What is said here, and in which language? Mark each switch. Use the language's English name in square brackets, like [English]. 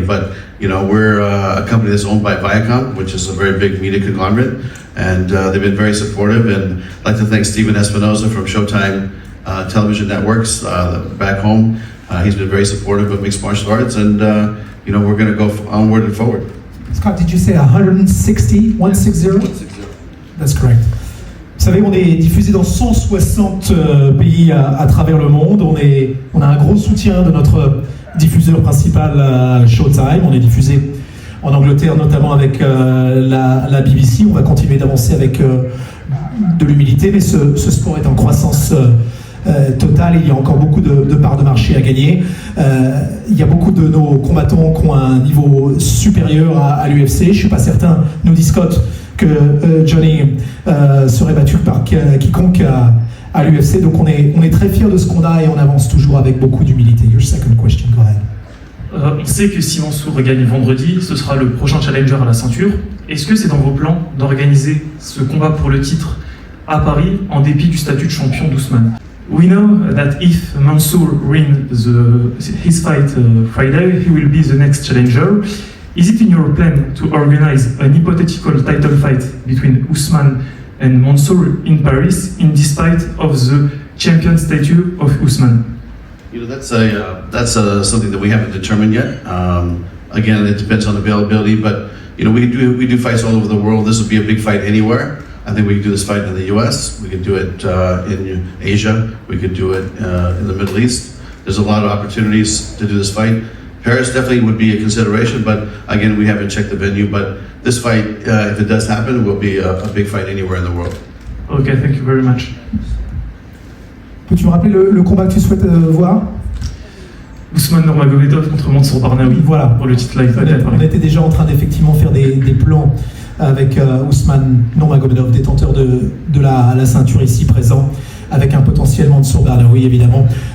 [English] But you know, we're a company that's owned by Viacom, which is a very big media conglomerate, and they've been very supportive. And I'd like to thank Steven Espinoza from Showtime Television Networks back home. He's been very supportive of mixed martial arts, and you know, we're going to go onward and forward. Scott, did you say 160? 160? 160. That's correct. [French] Vous savez, on est diffusé dans 160 pays à travers le monde. On a un gros soutien de notre diffuseur principal Showtime. On est diffusé en Angleterre, notamment avec la BBC. On va continuer d'avancer avec de l'humilité, mais ce sport est en croissance totale. Il y a encore beaucoup de parts de marché à gagner. Il y a beaucoup de nos combattants qui ont un niveau supérieur à l'UFC. Je ne suis pas certain, nous dit Scott, que Johnny serait battu par quiconque à l'UFC. Donc on est très fiers de ce qu'on a et on avance toujours avec beaucoup d'humilité. [English] Your second question, go ahead. [French] On sait que si Mansour gagne vendredi, ce sera le prochain challenger à la ceinture. Est-ce que c'est dans vos plans d'organiser ce combat pour le titre à Paris en dépit du statut de champion d'Ousmane? [English] We know that if Mansour wins his fight Friday, he will be the next challenger. Is it in your plan to organize an hypothetical title fight between Ousmane and Mansour in Paris, in despite of the champion statue of Ousmane? You know, that's something that we haven't determined yet. Again, it depends on availability, but you know, we do fights all over the world. This would be a big fight anywhere. I think we could do this fight in the US, we could do it in Asia, we could do it in the Middle East. There's a lot of opportunities to do this fight. Paris definitely would be a consideration, but again, we haven't checked the venue. But this fight, if it does happen, will be a big fight anywhere in the world. Okay, thank you very much. [French] Peux-tu me rappeler le combat que tu souhaites voir? Ousmane Nurmagomedov contre Mansour Barnaoui, Voilà. Pour le titre live. On était déjà en train d'effectivement faire des plans avec Ousmane Nurmagomedov, détenteur de la ceinture ici présent, avec un potentiel Mansour Barnaoui évidemment.